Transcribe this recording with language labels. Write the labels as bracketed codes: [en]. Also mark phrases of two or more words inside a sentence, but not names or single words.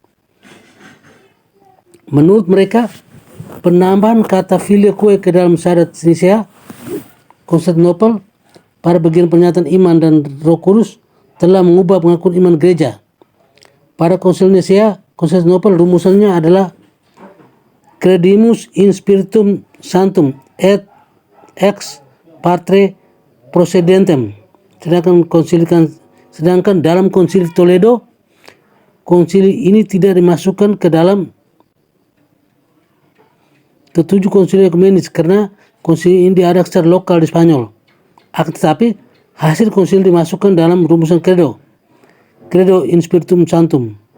[id] Menurut mereka, penambahan kata filioque ke dalam syarat Nicea Konstantinopel pada bagian pernyataan iman dan Roh Kudus telah mengubah pengakuan iman gereja. Pada Konsil Nicea Konstantinopel rumusannya adalah [la] Credimus in Spiritum Sanctum et ex parte procedentem. [id] Sedangkan dalam Konsili Toledo, konsili ini tidak dimasukkan ke dalam ketujuh konsili ekumenis karena konsili ini diadakan secara lokal di Spanyol. Akan tetapi hasil konsili dimasukkan dalam rumusan [la] Credo in Spiritum Sanctum.